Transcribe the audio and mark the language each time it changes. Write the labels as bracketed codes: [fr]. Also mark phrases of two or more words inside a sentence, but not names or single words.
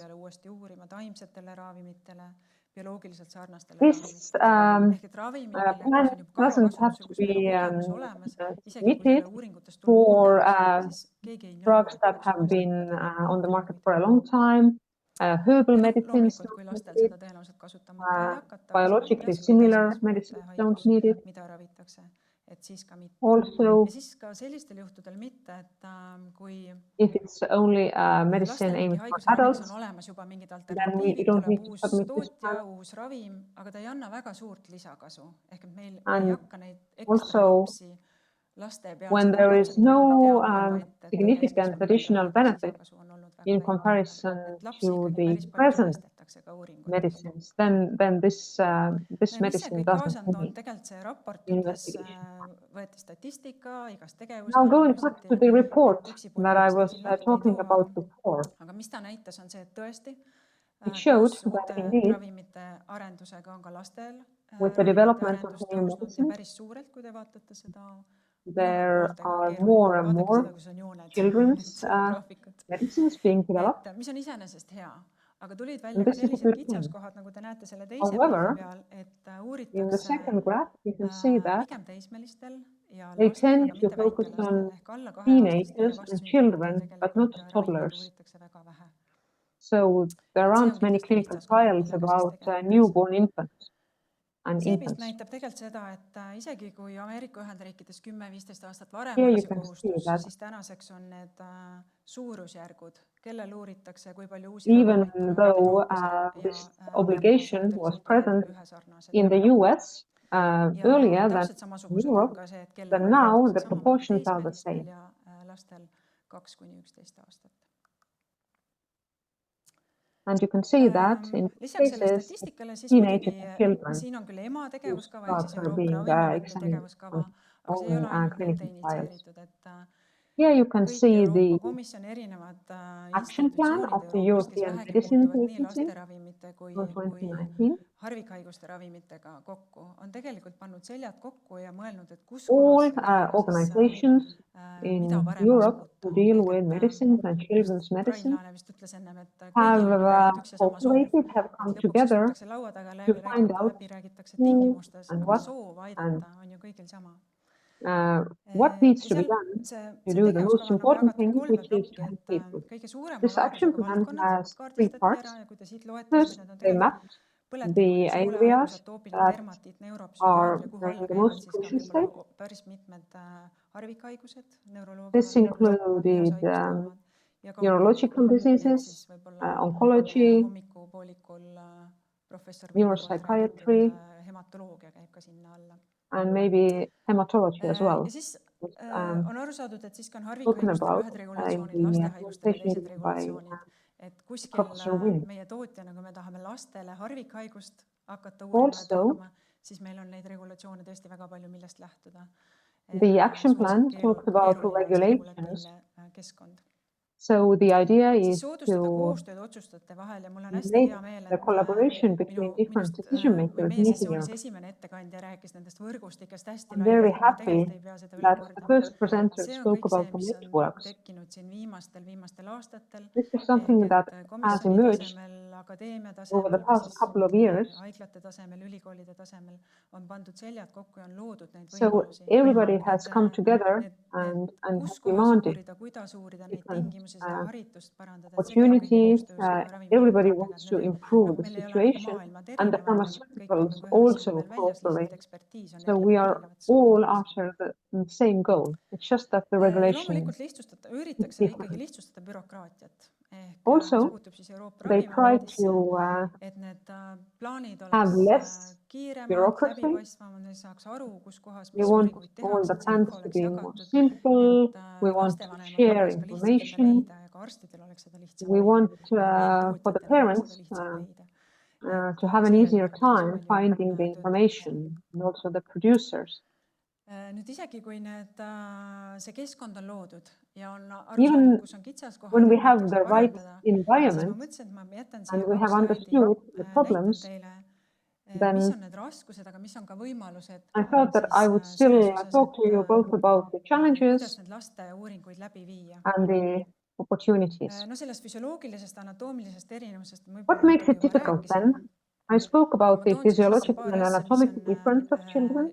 [en] This plan doesn't have to be submitted for drugs that have been on the market for a long time. herbal [et] ja [en] medicines [et] loomulikult, kui [en] don't [et] lastel [en] need [et] seda [en] it, [et] tõenäoliselt kasutama ei hakata, [en] biologically similar medicines don't need it. [et] mida ravitakse, et siis ka mitte. [en] Also, [et] ja siis ka sellistel juhtudel mitte, et kui [en] if it's only a medicine [et] lastel mingi [en] aimed for [et] haiguse raviks [en] adults, [et] on olemas juba mingid [en] you [et] alternatiivid, [en] don't [et] tuleb [en] need to [et] uus [en] submit this [et] tootja, [en] plan. [et] uus ravim, aga ta ei anna väga suurt lisakasu. Ehk et me ei [en] And [et] hakka neid ekstra [en] also, [et] lapsi laste peal [en] when [et] seda [en] there is [et] katsetama, me [en] no [et] teame juba ette, et [en] significant [et] keskmiselt [en] additional [et] ravimite [en] benefit [et] lisakasu on olnud väga [en] in [et] väike. [en] comparison [et] Et lapsi [en] to [et] ikkagi [en] the [et] päris palju [en] present [et] säästetakse ka uuringutest. [en] medicines, then this [et] mis see [en] medicine [et] kõik [en] doesn't [et] kaasa on toonud, [en] need [et] tegelikult see raport ütles, [en] investigation. [et] võeti statistika, igast tegevust [en] Now going back to the report [et] et [en] that I [et] üksipunktilisi [en] was [et] siin lahti ei [en] talking too, about before, [et] aga mis ta näitas, on see, et tõesti [en] it showed [et] koos [en] that [et] uute [en] indeed [et] ravimite arendusega on ka lastel [en] with the [et] ravimite [en] development of [et] arendus [en] new [et] tõusnud ja [en] medicines, [et] päris suurelt, kui te vaatate seda. [en] there are more and more [et] kus on jooned, [en] children's [et] graafikud. [en] medicines being developed. [et] Et mis on iseenesest hea, aga tulid välja [en] And [et] ka [en] this is a [et] sellised [en] good thing. [et] kitsaskohad, nagu te näete selle teise [en] However, [et] pildi peal, et [en] in the [et] uuritakse [en] second graph, you can see that [et] pigem teismelistel ja [en] they [et] lastel, [en] tend [et] aga [en] to [et] mitte [en] focus [et] väikelastel [en] on [et] ehk alla 2-aastastel [en] teenagers [et] ja [en] and [et] vastsündinute [en] children, but not [et] tegelikult ravimeid [en] toddlers. [et] uuritakse väga vähe. [en] So there [et] Et see [en] aren't [et] on [en] many [et] kindlasti [en] clinical [et] kitsaskohad, [en] trials [et] millega siis [en] about [et] tegeletakse. [en] newborn infants and [et] See pilt [en] infants. [et] näitab tegelikult seda, et isegi kui Ameerika Ühendriikides 10-15 aastat varem [en] Here [et] oli [en] you see can see [et] kohustus, [en] that [et] siis tänaseks on need suurusjärgud, kellel uuritakse, kui palju uusi [en] even [et] ravimeid [en] though [et] Euroopas [en] this [et] ja [en] obligation [et] Ameerika [en] was [et] Ühendriikides [en] present [et] ühesarnased. [en] in the US [et] Ja [en] earlier than [et] täpselt samasugused on [en] Europe, [et] ka see, et kellel [en] then now [et] uuritakse [en] the [et] samamoodi [en] proportions are the [et] teismelistel [en] same. [et] ja lastel 2-11 aastat. [en] And you can see that in [et] Lisaks selle [en] cases, [et] statistikale siis [en] teenagers [et] muidugi [en] and children [et] siin on küll EMA [en] whose [et] tegevuskava ehk siis [en] drugs are [et] Euroopa [en] being [et] Ravimiameti [en] examined [et] tegevuskava, [en] on [et] aga see ei ole ainult [en] clinical [et] nende [en] trials. [et] initsieeritud, et [en] Here you can [et] kõik [en] see [et] Euroopa [en] the [et] Komisjoni erinevad [en] action plan [et] institutsioonid [en] of the [et] Euroopas, kes [en] European [et] vähegi [en] Medicines [et] puutuvad nii [en] Agency [et] lasteravimite kui [en] for 2019. [et] harvikhaiguste ravimitega kokku, on tegelikult pannud seljad kokku ja mõelnud, et kus [en] All [et] kohas [en] organizations in [et] mida paremaks [en] Europe who [et] muuta. [en] deal with medicines and children's [et] Rain [en] medicine [et] Laane vist ütles ennem, et kõigil on [en] have [et] üks ja sama soov. [en] cooperated, have come [et] Lõpuks [en] together [et] istutakse laua taga, [en] to find out [et] läbi räägitakse [en] who [et] tingimustes, [en] and [et] aga [en] what [et] soov [en] and [et] aidata on ju kõigil sama. [en] what needs to be done to do the most [et] tegevuskava on [en] important thing, [et] kolme [en] which is [et] plokki, [en] to help [et] et [en] people. [et] kõige suurema [en] This action [et] ulatusega [en] plan [et] valdkonnad [en] has 3 [et] kaardistati [en] parts. [et] ära ja kui te siit loete, siis [en] First, [et] need on [en] they [et] tegelikult [en] mapped the [et] põletiku ja [en] areas [et] soolehaigused, atoopiline [en] that [et] dermatiit, [en] are [et] neuropsühhiaatria, kuhu alla [en] in the [et] käivad [en] most [et] siis ka [en] crucial state. [et] võib-olla päris mitmed harvikhaigused, [en] This included [et] ja ka [en] neurological diseases, oncology, [et] hommikupoolikul professor [en] neuropsychiatry, [et] hematoloogia käib ka sinna alla. [en] and maybe hematology as well. [et] Ja siis on aru saadud, et siiski on [en] Talking [et] harvikhaigustel [en] about [et] ühed [en] in [et] regulatsioonid, [en] the [et] lastehaigustel ja teised [en] presentation by [et] regulatsioonid. Et kuskil [en] Professor Wynn. [et] meie tootjana, kui me tahame lastele harvikhaigust hakata uurima ja tohkama, siis meil on neid regulatsioone tõesti väga palju, millest lähtuda. [en] The action plan talked about regulations. [et] Keskkond. [en] So the idea [et] Siis [en] is [et] soodustada [en] to [et] koostööd otsustajate vahel ja mul on hästi [en] make [et] hea meel, [en] the collaboration between different decision makers [et] meie [en] in [et] sessioonis [en] here. [et] esimene ettekandja rääkis nendest võrgustikest hästi [en] I'm very [et] laialt, ma [en] happy [et] tegelikult ei pea seda üle [en] that the [et] kordama. [en] first presenter [et] See on [en] spoke [et] kõik see, [en] about the [et] mis on [en] networks. [et] tekkinud siin viimastel aastatel. [en] This is something that has [et] Komisjoni [en] emerged [et] tasemel, akadeemia [en] over the [et] tasemel, [en] past couple of years. [et] haiglate tasemel, ülikoolide tasemel on pandud seljad kokku ja on loodud neid [en] So [et] võimalusi. [en] everybody has come together and [et] Kus [en] has [et] kohas [en] demanded [et] uurida, kuidas uurida neid [en] different [et] tingimusi, seda haritust parandada. [en] opportunities. Everybody wants to improve the situation, and the pharmaceuticals also cooperate. So we are all after the same goal. It's just that the regulation. [et] Loomulikult üritatakse ikkagi lihtsustada bürokraatiat. [en] Also, they try to [et] et need plaanid [en] have less [et] oleks kiiremad, [en] bureaucracy. [et] läbipaistvamad, saaks aru, kus kohas, [en] We [et] mis [en] want [et] uuringuid [en] all the [et] tehakse, [en] plans [et] info [en] to [et] oleks [en] be more [et] jagatud, [en] simple. [et] et [en] We want to [et] lastevanematel [en] share [et] oleks ka lihtsam seda [en] information. [et] leida ja ka arstidel oleks seda lihtsam [en] We want [et] leida. [en] for the parents to have an easier time finding the information, and also the producers. [et] Nüüd isegi kui see keskkond on loodud ja on aru [en] Even [et] saadud, kus on kitsaskohad, [en] when we have [et] et [en] the [et] neid [en] right [et] parandada, siis ma [en] environment [et] mõtlesin, et ma jätan [en] and [et] siia [en] we have [et] 2 slaidi, [en] understood the [et] näitan [en] problems, [et] teile, [en] then [et] mis on need raskused, aga mis on ka võimalused. [en] I thought that I would still talk to you both about the challenges [et] kuidas need laste uuringuid läbi viia. [en] and the opportunities. [et] No sellest füsioloogilisest, anatoomilisest erinevusest [en] What makes it difficult then? I spoke about the physiological and anatomical difference of children.